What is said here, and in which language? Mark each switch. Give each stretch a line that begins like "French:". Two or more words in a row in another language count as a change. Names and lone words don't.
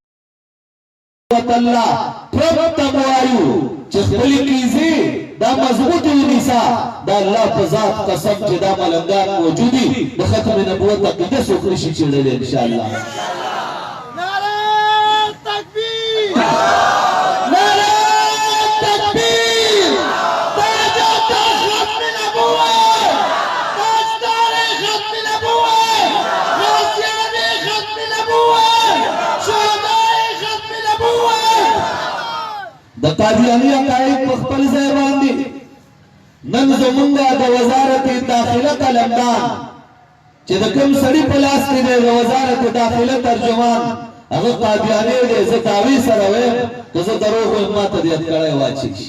Pashto: الله پرب ته مو وایو چې خپلې کیزې دا مضبوط ونیسه دا الله په ذات قسم چې دا ملنګان موجودي د ختم نبوت عقیده څوک نشي چیړلی انشاءالله
Urdu: نعرہ تکبیر نعرہ تکبیر تاجت ختم نبوت تاجدار ختم نبوت غازیان ختم نبوت شهداء ختم نبوت
Pashto: د قادیانی عقاید په خپل ځای باندې نن زمونږ د وزارت داخله قلمدان چې د کوم سړي په لاس کې دی د وزارت داخله ترجمان هغه قادیانی دی زه دعوی سره وایم که زه دروغ وایم ماته دې اتکړی واچي